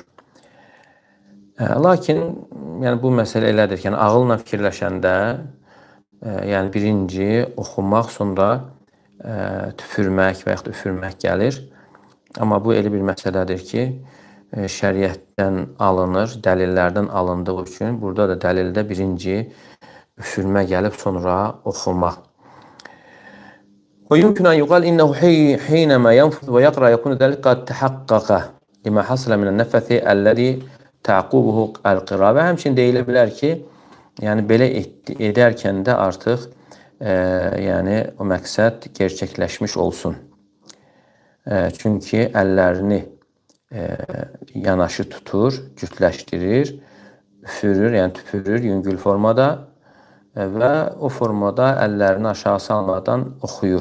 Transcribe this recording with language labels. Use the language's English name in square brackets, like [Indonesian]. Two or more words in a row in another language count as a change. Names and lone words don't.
[Azerbaijani] Lakin yəni bu məsələ elədir ki, yəni ağılla fikirləşəndə, yəni birinci oxumaq, sonra tüpürmək və yaxud üfürmək gəlir. Amma bu elə bir məsələdir ki, şəriətdən alınır, dəlillərdən alındığı üçün burada da dəlildə birinci üfürmə gəlib, sonra oxumaq. [Arabic] ويمكن أن يقال إنه حينما ينفث ويقرأ يكون ذلك قد تحقق لما حصل من النفث الذي تعقبه القراءة. [Azerbaijani] Və həmçinin deyilə bilər ki, yəni belə edərkən də artıq yəni o məqsəd gerçəkləşmiş olsun. Çünki əllərini yanaşı tutur, cütləşdirir, üfürür, yəni tüpürür yüngül formada və o formada əllərini aşağı salmadan oxuyur.